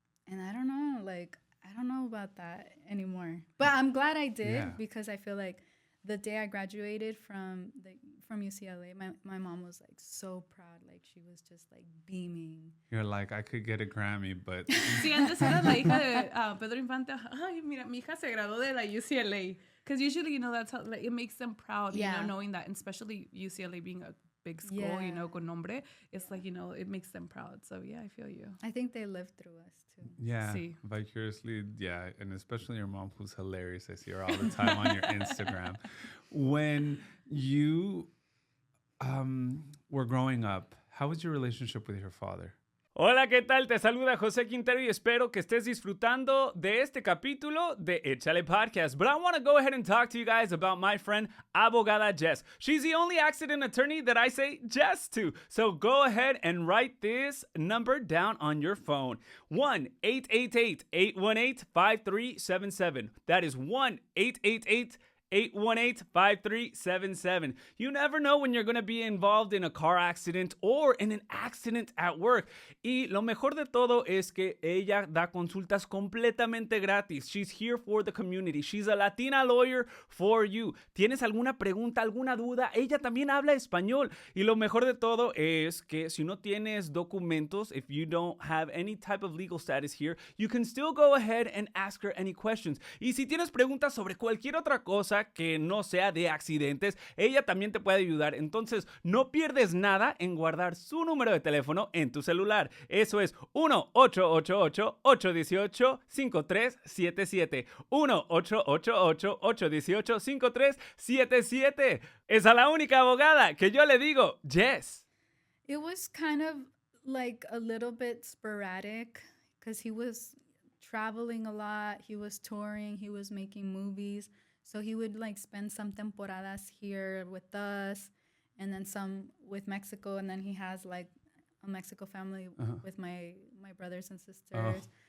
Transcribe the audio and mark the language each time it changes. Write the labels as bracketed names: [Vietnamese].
[English] And I don't know, like, I don't know about that anymore. But I'm glad I did because I feel like the day I graduated from UCLA, my mom was like so proud. Like she was just like beaming. You're like, I could get a Grammy, but... [Spanish] Sí, antes era la hija de Pedro Infante. Ay, mira, mi hija se graduó de la UCLA. [English] Because usually, you know, that's how, like, it makes them proud, you know, knowing that, and especially UCLA being a big school, you know, [Spanish] con nombre, [English] it's like, you know, it makes them proud. So, yeah, I feel you. I think they lived through us, too. Yeah, vicariously, yeah. And especially your mom, who's hilarious. I see her all the time on your Instagram. When you were growing up, how was your relationship with your father? [Spanish] Hola, ¿qué tal? Te saluda José Quintero y espero que estés disfrutando de este capítulo de Échale Podcast. [English] But I want to go ahead and talk to you guys about my friend Abogada Jess. She's the only accident attorney that I say Jess to. So go ahead and write this number down on your phone. 1-888-818-5377. That is 1-888-818-5377. You never know when you're going to be involved in a car accident or in an accident at work. [Spanish] Y lo mejor de todo es que ella da consultas completamente gratis. [English] She's here for the community. She's a Latina lawyer for you. [Spanish] ¿Tienes alguna pregunta, alguna duda? Ella también habla español. Y lo mejor de todo es que si no tienes documentos, [English] if you don't have any type of legal status here, you can still go ahead and ask her any questions. [Spanish] Y si tienes preguntas sobre cualquier otra cosa que no sea de accidentes, ella también te puede ayudar. Entonces, no pierdes nada en guardar su número de teléfono en tu celular. Eso es 1-888-818-5377. 1-888-818-5377. Es a la única abogada que yo le digo, Jess. [English] It was kind of like a little bit sporadic because he was traveling a lot. He was touring. He was making movies. So he would like spend some temporadas here with us, and then some with Mexico. And then he has like a Mexico family with my brothers and sisters.